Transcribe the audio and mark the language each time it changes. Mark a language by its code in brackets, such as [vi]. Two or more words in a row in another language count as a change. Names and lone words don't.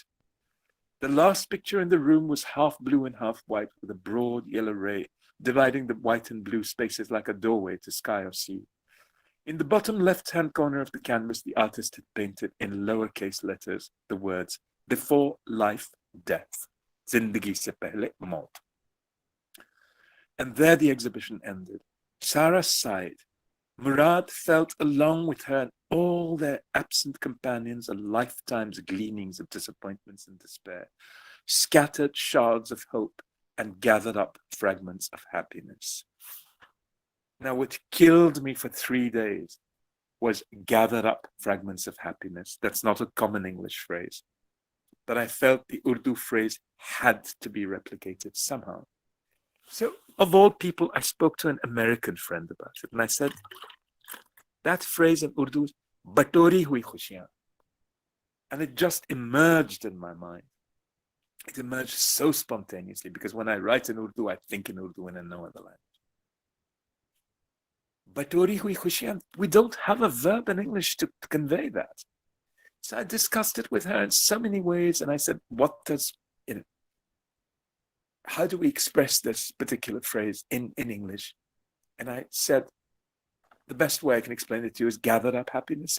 [en] The last picture in the room was half blue and half white, with a broad yellow ray dividing the white and blue spaces like a doorway to sky or sea. In the bottom left-hand corner of the canvas, the artist had painted in lowercase letters the words, before life, death. [ur] زندگی سے پہلے موت. [en] And there the exhibition ended. Sarah sighed. Murad felt along with her and all their absent companions a lifetime's gleanings of disappointments and despair, scattered shards of hope and gathered up fragments of happiness. Now, what killed me for 3 days was gathered up fragments of happiness. That's not a common English phrase, but I felt the Urdu phrase had to be replicated somehow. So, of all people, I spoke to an American friend about it, and I said, that phrase in Urdu is [ur] بٹوری ہوئی خوشیاں. [en] And it just emerged in my mind. It emerged so spontaneously because when I write in Urdu, I think in Urdu and in no other language. [ur] بٹوری ہوئی خوشیاں, [en] we don't have a verb in English to convey that. So I discussed it with her in so many ways, and I said, how do we express this particular phrase in English? And I said, the best way I can explain it to you is gathered up happiness.